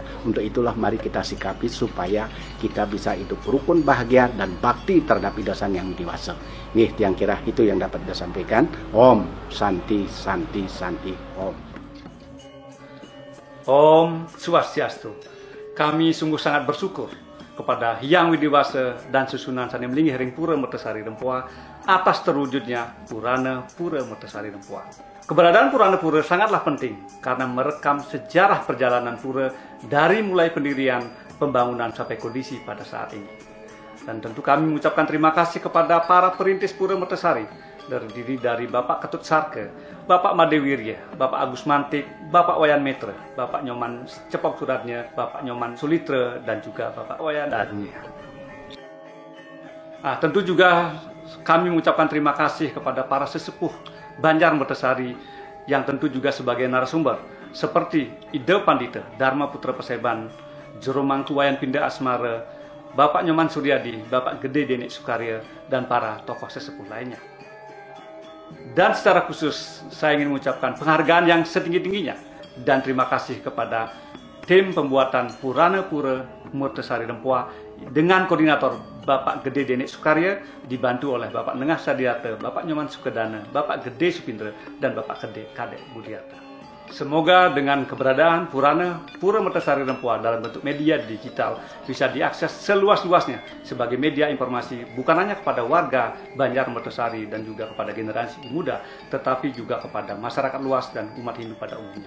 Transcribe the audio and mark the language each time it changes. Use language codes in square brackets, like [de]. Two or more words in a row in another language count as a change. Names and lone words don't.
[id] Untuk itulah mari kita sikapi supaya kita bisa hidup rukun, bahagia, dan bakti terhadap idasan yang dewasa. Nih, yang kira itu yang dapat kita sampaikan. [sa] Om Santi Santi Santi Om. Om Swastiastu. [id] Kami sungguh sangat bersyukur kepada Hyang Widiwasa dan susunan Sani Melingi Hering Pura Mertasari Rempoa atas terwujudnya Purana Pura Mertasari Rempoa. Keberadaan Purana Pura sangatlah penting karena merekam sejarah perjalanan Pura dari mulai pendirian, pembangunan sampai kondisi pada saat ini. Dan tentu kami mengucapkan terima kasih kepada para perintis Pura Mertasari, terdiri dari Bapak Ketut Sarke, Bapak Madewirya, Bapak Agus Mantik, Bapak Wayan Metre, Bapak Nyoman Cepok Suratnya, Bapak Nyoman Sulitra, dan juga Bapak Wayan Adnya. Tentu juga kami mengucapkan terima kasih kepada para sesepuh Banjar Mertasari yang tentu juga sebagai narasumber seperti Ide Pandita, Dharma Putra Paseban, Jurumang Tuwayan Pindah Asmara, Bapak Nyoman Suryadi, Bapak Gede Denik Sukarya, dan para tokoh sesepuh lainnya. Dan secara khusus saya ingin mengucapkan penghargaan yang setinggi-tingginya dan terima kasih kepada tim pembuatan Purana Pura Mertasari Rempoa dengan koordinator Bapak Gede Denik Sukarya, dibantu oleh Bapak Nengah Sadiata, Bapak Nyoman Sukedana, Bapak Gede Supindra, dan Bapak Gede Kadek Budiarta. Semoga dengan keberadaan Purana Pura Mertasari Rempoa dalam bentuk media digital bisa diakses seluas-luasnya sebagai media informasi bukan hanya kepada warga Banjar Mertasari dan juga kepada generasi muda, tetapi juga kepada masyarakat luas dan umat Hindu pada umumnya.